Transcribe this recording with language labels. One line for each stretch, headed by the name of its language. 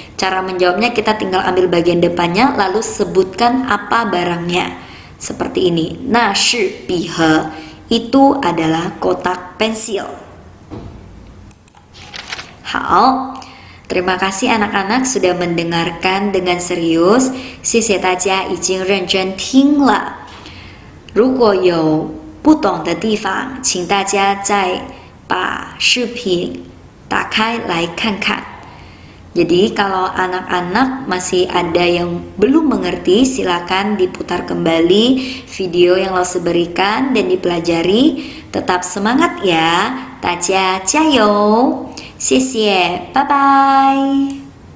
Indonesian: Cara menjawabnya kita tinggal ambil bagian depannya lalu sebutkan apa barangnya. Seperti ini.
Chinese: 那是笔盒.
Indonesian: Itu adalah kotak pensil. 好, terima kasih anak-anak sudah mendengarkan dengan serius.
Chinese: 谢谢大家已经认真听了。如果有不懂的地方，请大家再把视频打开来看看。
Indonesian: Jadi kalau anak-anak masih ada yang belum mengerti, silakan diputar kembali video yang Lause berikan dan dipelajari. Tetap semangat ya.
Chinese: 大家加油！谢谢，拜拜。